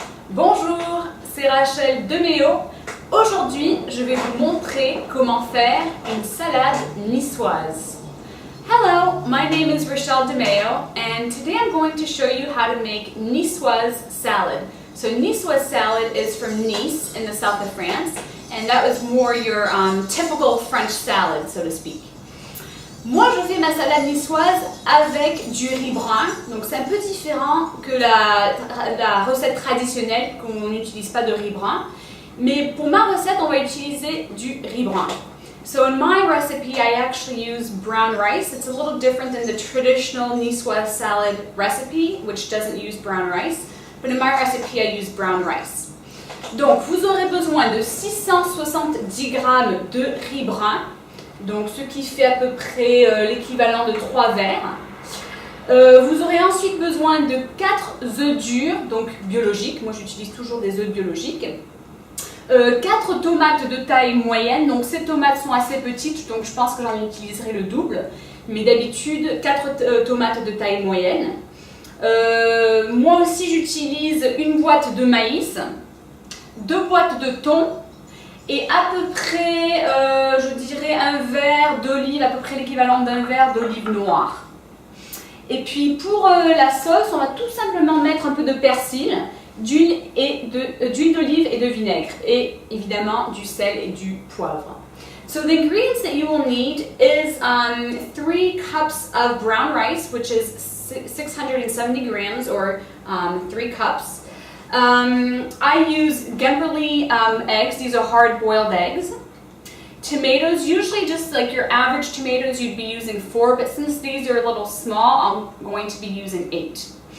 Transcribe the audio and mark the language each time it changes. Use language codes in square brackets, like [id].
[fr] Bonjour, c'est Rachel Deméo. Aujourd'hui, je vais vous montrer comment faire une salade niçoise. [en] Hello, my name is Rachel Deméo, and today I'm going to show you how to make niçoise salad. So niçoise salad is from Nice in the south of France, and that was more your typical French salad, so to speak. [fr] Moi, je fais ma salade niçoise avec du riz brun, donc c'est un peu différent que la recette traditionnelle, qu'on n'utilise pas de riz brun. Mais pour ma recette, on va utiliser du riz brun. [en] So in my recipe, I actually use brown rice. It's a little different than the traditional niçoise salad recipe, which doesn't use brown rice. But in my recipe, I use brown rice. [fr] Donc, vous aurez besoin de 670 g de riz brun. Donc ce qui fait à peu près l'équivalent de 3 verres. Vous aurez ensuite besoin de 4 œufs durs, donc biologiques, moi j'utilise toujours des œufs biologiques. 4 tomates de taille moyenne, donc ces tomates sont assez petites, donc je pense que j'en utiliserai le double. Mais d'habitude, 4 tomates de taille moyenne. Moi aussi j'utilise une boîte de maïs, 2 boîtes de thon, et à peu près, je dirais un verre d'olive, à peu près l'équivalent d'un verre d'olive noire. Et puis pour la sauce, on va tout simplement mettre un peu de persil, d'huile d'olive et de vinaigre. Et évidemment du sel et du poivre. [en] So the ingredients that you will need is 3 cups of brown rice, which is 670 grams or 3 cups. I use Gemberley eggs. These are hard-boiled eggs. Tomatoes, usually just like your average tomatoes, you'd be using 4, but since these are a little small, I'm going to be using 8.